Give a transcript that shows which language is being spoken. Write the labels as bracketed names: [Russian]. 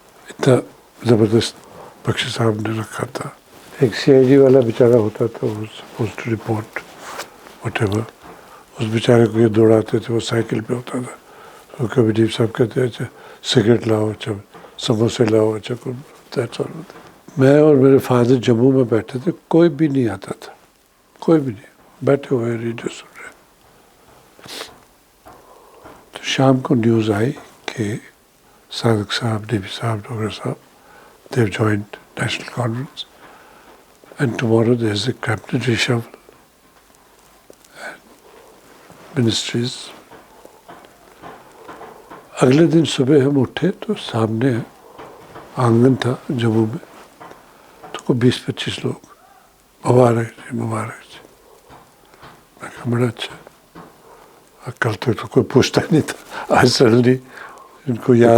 [Hindi] इतना ज़बरदस्त बख्शी साहब ने रखा था. एक CID वाला बेचारा होता था, वो [English] supposed to report whatever, [Hindi] उस बेचारे को ये दौड़ाते थे, वो साइकिल पे होता था. तो कभी डीप साहब कहते अच्छा सिगरेट लाओ, अच्छा समोसे लाओ, अच्छा [English] that's all. [Hindi] मैं और मेरे फादर जम्मू में बैठे थे, कोई भी नहीं आता था, कोई भी नहीं, बैठे हुए रेडियो सुन रहे. तो शाम को न्यूज़ आई कि सादिक साहब, डीपी साहब, डोगरा साहब, [English] they have joined national conference and tomorrow there is a cabinet reshuffle and ministries. [Hindi] अगले दिन सुबह हम उठे तो सामने आंगन था जम्मू में, तो कोई 20-25 लोग, मुबारक जी, मुबारक जी. मैं कहा बड़ा अच्छा. कल तक तो कोई पूछता नहीं था, आज सडनली इनको याद.